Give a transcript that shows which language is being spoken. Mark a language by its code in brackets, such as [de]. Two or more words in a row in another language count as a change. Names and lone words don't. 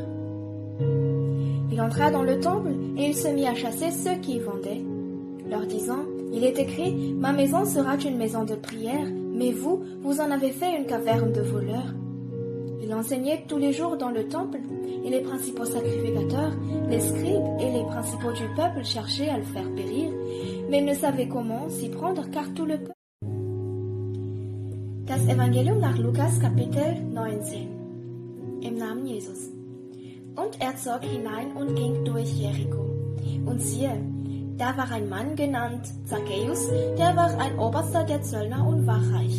[fr] Il entra dans le temple et il se mit à chasser ceux qui y vendaient, leur disant, il est écrit, ma maison sera une maison de prière, mais vous en avez fait une caverne de voleurs. Il enseignait tous les jours dans le temple, et les principaux sacrificateurs, les scribes et les principaux du peuple cherchaient à le faire périr, mais ils ne savaient comment s'y prendre, car tout le peuple. [de] Das Evangelium nach Lukas, Kapitel 19. Im Namen Jesus. Und er zog hinein und ging durch Jericho. Und siehe, da war ein Mann genannt Zacchaeus, der war ein Oberster der Zöllner und war reich.